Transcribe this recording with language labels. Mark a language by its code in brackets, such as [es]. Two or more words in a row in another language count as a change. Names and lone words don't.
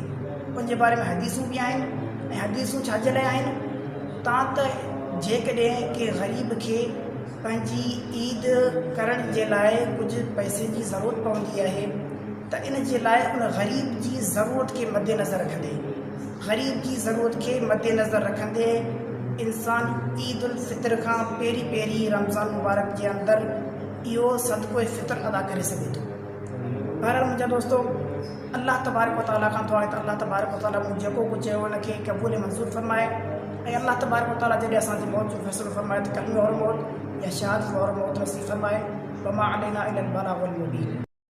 [sd] उनजे बारे में हदीसूं बि आहिनि ऐं हदीसूं छाजे लाइ आहिनि त जेकॾहिं के ग़रीब खे पंहिंजी ईद करण जे लाइ कुझु पैसे जी ज़रूरत पवंदी आहे त इन जे लाइ उन ग़रीब जी ज़रूरत खे मद्देनज़र रखंदे इंसान ईद उल फितर खां पहिरीं रमज़ान मुबारक जे अंदरि इहो सदको फ़ितर अदा करे सघे थो। बहरहाल मुंहिंजा दोस्तो, [ar] الله تبارك وتعالى [sd] खां दुआ आहे त [ar] الله تبارك وتعالى [sd] मूं जेको कुझु चयो उनखे क़बूल मंज़ूर फरमाए ऐं [ar] الله تبارك وتعالى [sd] जॾहिं असांजी मौत जो फ़ैसिलो फरमाए त कलमे और मौत या शहादत और मौत नसीब फरमाए। [ar] وما علينا إلا البلاغ المبين.